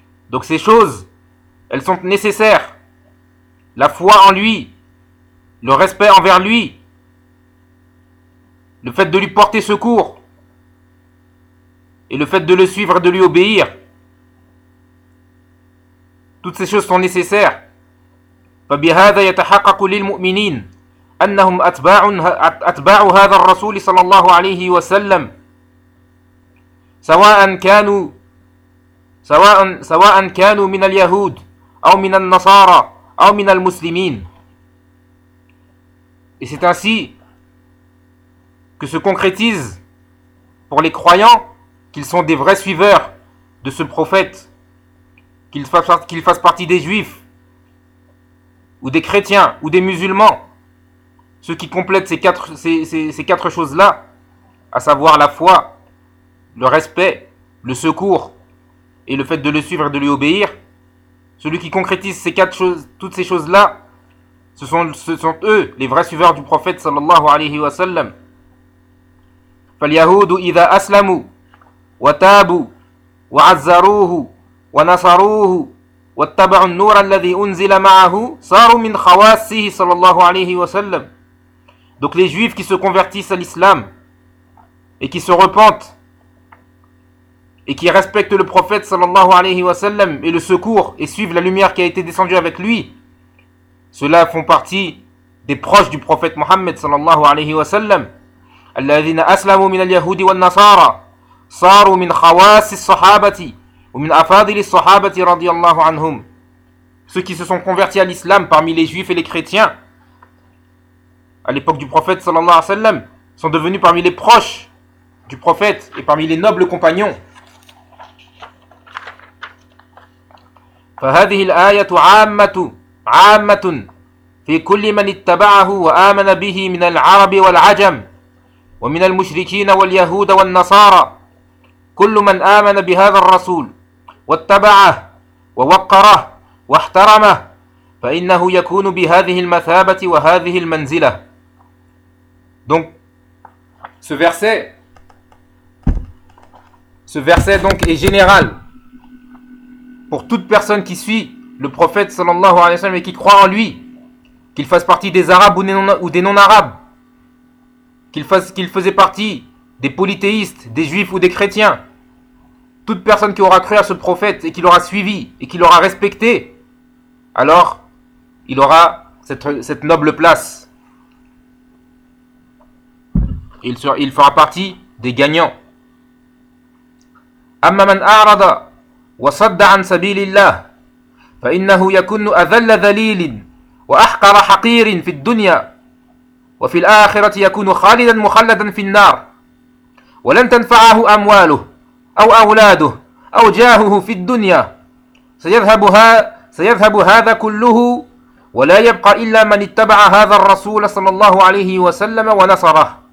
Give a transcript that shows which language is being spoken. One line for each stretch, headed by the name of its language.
French: Donc ces choses, elles sont nécessaires. La foi en lui, le respect envers lui, le fait de lui porter secours et le fait de le suivre et de lui obéir. Toutes ces choses sont nécessaires.
Arabic: فبهذا يتحقق للمؤمنين أنهم أتباع هذا الرسول صلى الله عليه وسلم سواء كانوا من اليهود أو من النصارى أو من المسلمين.
French: Et c'est ainsi que se concrétise pour les croyants qu'ils sont des vrais suiveurs de ce prophète, qu'ils fassent partie des juifs ou des chrétiens, ou des musulmans, ce qui complète ces quatre choses-là, à savoir la foi, le respect, le secours et le fait de le suivre et de lui obéir, celui qui concrétise ces quatre choses, toutes ces choses-là, ce sont eux, les vrais suiveurs du prophète sallallahu alayhi wa sallam.
Arabic: فَالْيَهُودُ إِذَا أَسْلَمُوا وَتَابُوا وَعَزَّرُوهُ وَنَصَرُوهُ وَاتَّبَعُوا النُّورَ الَّذِي أُنْزِلَ مَعَهُ صَارُوا مِنْ خَوَاسِهِ sallallahu alayhi wa sallam.
French: Donc les juifs qui se convertissent à l'islam et qui se repentent et qui respectent le prophète sallallahu alayhi wa sallam et le secours et suivent la lumière qui a été descendue avec lui, ceux-là font partie des proches du prophète Mohammed sallallahu alayhi wa sallam.
Arabic: الذين أسلموا من اليهود والنصارى صاروا من خواص الصحابة ومن أفاضل الصحابة رضي الله عنهم.
French: Ceux qui se sont convertis à l'islam parmi les juifs et les chrétiens à l'époque du prophète sallallahu alayhi wa sallam sont devenus parmi les proches du prophète et parmi les nobles compagnons.
Arabic: فهذه الآية عامة في كل من اتبعه وآمن به من العرب والعجم ومن المشركين واليهود والنصارى كل من آمن بهذا الرسول واتبعه ووقره واحترمه فإنه يكون بهذه المثابة وهذه المنزلة.
French: Donc ce verset donc est général pour toute personne qui suit le prophète sallallahu alayhi wa sallam et qui croit en lui, qu'il fasse partie des arabes ou des non-arabes, qu'il faisait partie des polythéistes, des juifs ou des chrétiens. Toute personne qui aura cru à ce prophète et qui l'aura suivi et qui l'aura respecté, alors il aura cette noble place. Il fera partie des gagnants.
Arabic: Amma man a'rada wa sadda an sabilillah fa innahu yakunu adhalla dhalilin wa ahqara haqirin fid dunya وفي الآخرة يكون خالدا مخلدا في النار ولن تنفعه أمواله أو أولاده أو جاهه في الدنيا سيذهب هذا كله ولا يبقى إلا من اتبع هذا الرسول صلى الله عليه وسلم ونصره.